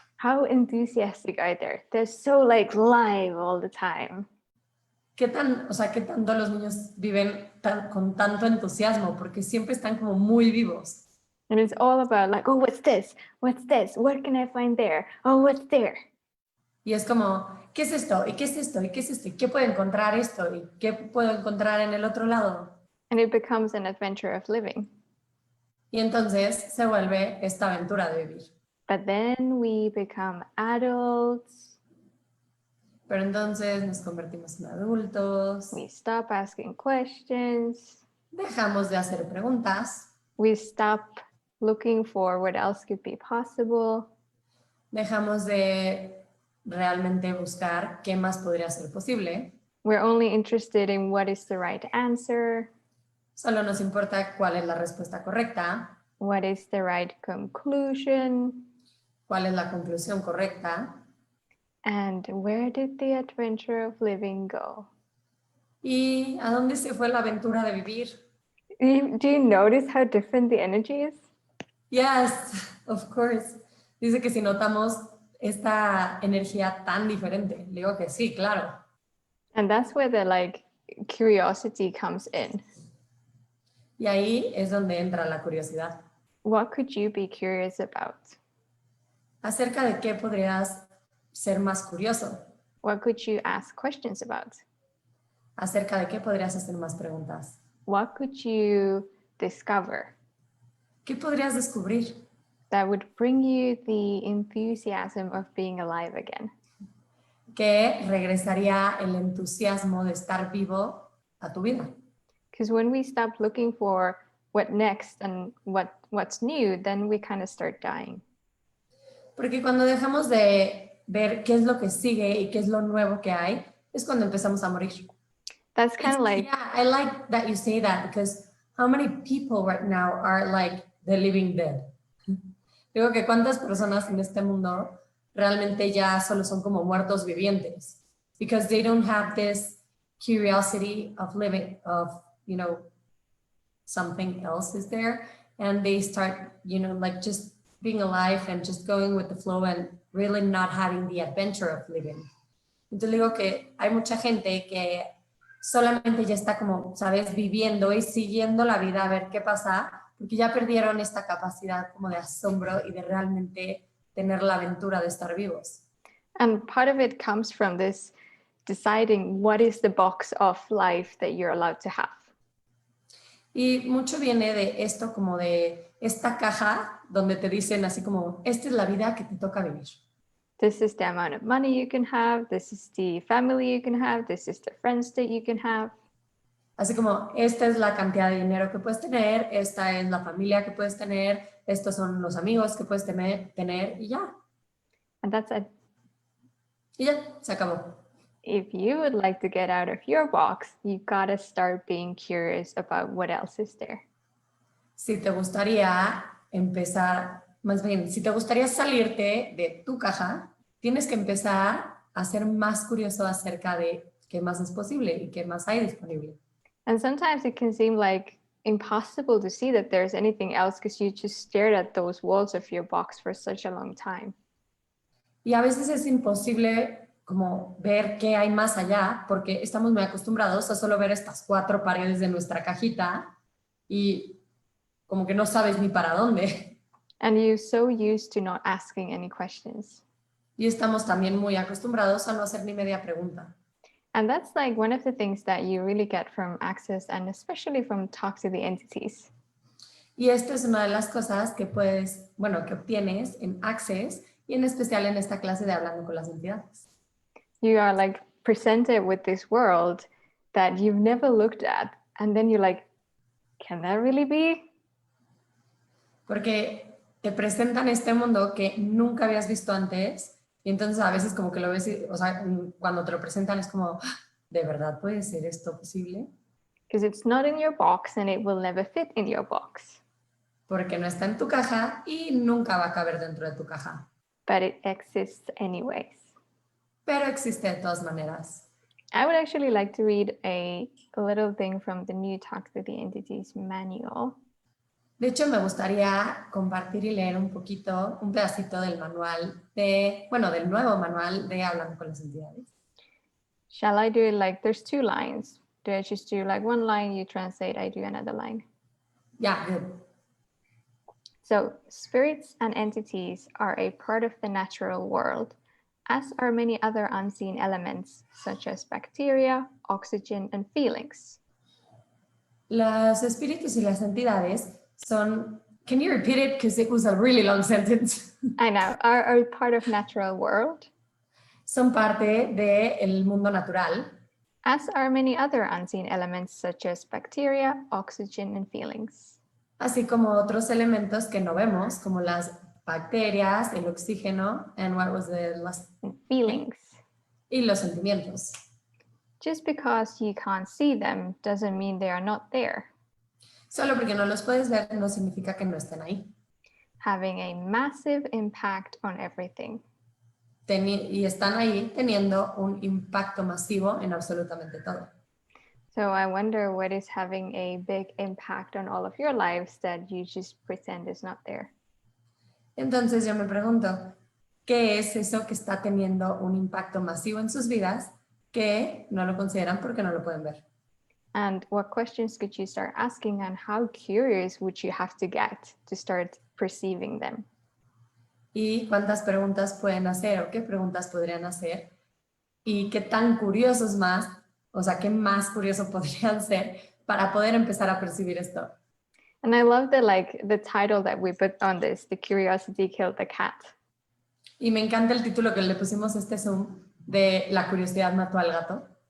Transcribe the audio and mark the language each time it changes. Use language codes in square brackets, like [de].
[en] How enthusiastic are they? They're so like live all the time. [es] ¿Qué tanto los niños viven con tanto entusiasmo? Porque siempre están como muy vivos. [en] And it's all about like, oh, what's this? What's this? What can I find there? Oh, what's there? [es] Y es como, ¿qué es esto? ¿Y qué es esto? ¿Y qué es esto? ¿Y qué puedo encontrar esto? ¿Y qué puedo encontrar en el otro lado? [en] And it becomes an adventure of living. [es] Y entonces se vuelve esta aventura de vivir. [en] But then we become adults. [es] Pero entonces nos convertimos en adultos. [en] We stop asking questions. [es] Dejamos de hacer preguntas. [en] We stop looking for what else could be possible. [es] Dejamos de realmente buscar qué más podría ser posible. [en] We're only interested in what is the right answer. [es] Solo nos importa cuál es la respuesta correcta. [en] What is the right conclusion? [es] Cuál es la conclusión correcta. [en] And where did the adventure of living go? [es] ¿Y a dónde se fue la aventura de vivir? [en] Do you notice how different the energy is? Yes, of course. [es] Dice que si notamos esta energía tan diferente. Le digo que sí, claro. [en] And that's where the like curiosity comes in. [es] Y ahí es donde entra la curiosidad. [en] What could you be curious about? [es] ¿Acerca de qué podrías ser más curioso? [en] What could you ask questions about? [es] ¿Acerca de qué podrías hacer más preguntas? [en] What could you discover [es] ¿Qué podrías descubrir? [en] that would bring you the enthusiasm of being alive again? [es] Que regresaría el entusiasmo de estar vivo a tu vida. [en] Because when we stop looking for what next and what's new, then we kind of start dying. [es] Porque cuando dejamos de ver qué es lo que sigue y qué es lo nuevo que hay, es cuando empezamos a morir. [en] That's kind of like, Yeah, I like that you say that because how many people right now are like the living dead? [es] Digo que cuántas personas en este mundo realmente ya solo son como muertos vivientes [en] because they don't have this curiosity of living, of, you know, something else is there and they start, you know, like just being alive and just going with the flow and really not having the adventure of living. [es] Entonces digo que hay mucha gente que solamente ya está como, sabes, viviendo y siguiendo la vida a ver qué pasa, porque ya perdieron esta capacidad como de asombro y de realmente tener la aventura de estar vivos. [en] and part of it comes from this deciding what is the box of life that you're allowed to have. [es] Y mucho viene de esto como de esta caja donde te dicen así como, esta es la vida que te toca vivir. [en] This is the amount of money you can have. This is the family you can have. This is the friends that you can have. [es] Así como, esta es la cantidad de dinero que puedes tener, esta es la familia que puedes tener, estos son los amigos que puedes tener y ya. [en] And that's it. [es] Y ya, se acabó. [en] If you would like to get out of your box, you gotta start being curious about what else is there. [es] Si te gustaría empezar, más bien, si te gustaría salirte de tu caja, tienes que empezar a ser más curioso acerca de qué más es posible y qué más hay disponible. [en] And sometimes it can seem like impossible to see that there's anything else because you just stared at those walls of your box for such a long time. [es] Y a veces es imposible como ver qué hay más allá porque estamos muy acostumbrados a solo ver estas 4 paredes de nuestra cajita y como que no sabes ni para dónde. [en] And you're so used to not asking any questions. [es] Y estamos también muy acostumbrados a no hacer ni media pregunta. [en] And that's like one of the things that you really get from Access and especially from Talk to the Entities. [es] Y esta es una de las cosas que puedes, bueno, que obtienes en Access y en especial en esta clase de Hablando con las Entidades. [en] You are like presented with this world that you've never looked at And then you're like, can that really be? [es] Porque te presentan este mundo que nunca habías visto antes y entonces a veces como que lo ves, o sea, cuando te lo presentan es como, "Ah, ¿de verdad puede ser esto posible?" [en] Because it's not in your box and it will never fit in your box. [es] Porque no está en tu caja y nunca va a caber dentro de tu caja. [en] But it exists anyways. [es] Pero existe de todas maneras. [en] I would actually like to read a little thing from the new Talk to the Entities manual. [es] De hecho, me gustaría compartir y leer un poquito, un pedacito del manual del nuevo manual de Hablando con las Entidades. [en] Shall I do it like there's 2 lines? Do I just do like 1 line, you translate, I do another line? Yeah, good. So, spirits and entities are a part of the natural world, as are many other unseen elements, such as bacteria, oxygen, and feelings. [es] Los espíritus y las entidades son, [en] can you repeat it? Because it was a really long sentence. I know, are a part of natural world, [es] Son parte del mundo natural, [en] as are many other unseen elements, such as bacteria, oxygen, and feelings. [es] así como otros elementos que no vemos, como las bacterias, el oxígeno, [en] and what was the last? And feelings. [es] Y los sentimientos. [en] Just because you can't see them doesn't mean they are not there. [es] Solo porque no los puedes ver no significa que no estén ahí. [en] Having a massive impact on everything. [es] Y están ahí teniendo un impacto masivo en absolutamente todo. [en] So I wonder what is having a big impact on all of your lives that you just pretend is not there. [es] Entonces yo me pregunto, ¿qué es eso que está teniendo un impacto masivo en sus vidas que no lo consideran porque no lo pueden ver? [en] And what questions could you start asking, and how curious would you have to get to start perceiving them? [es] ¿Y cuántas preguntas pueden hacer o qué preguntas podrían hacer? ¿Y qué tan curiosos más, o sea, qué más curioso podrían ser para poder empezar a percibir esto? [en] And I love the title that we put on this, The Curiosity Killed the Cat. [es] Y me encanta el título que le pusimos a este Zoom de La curiosidad mató al gato.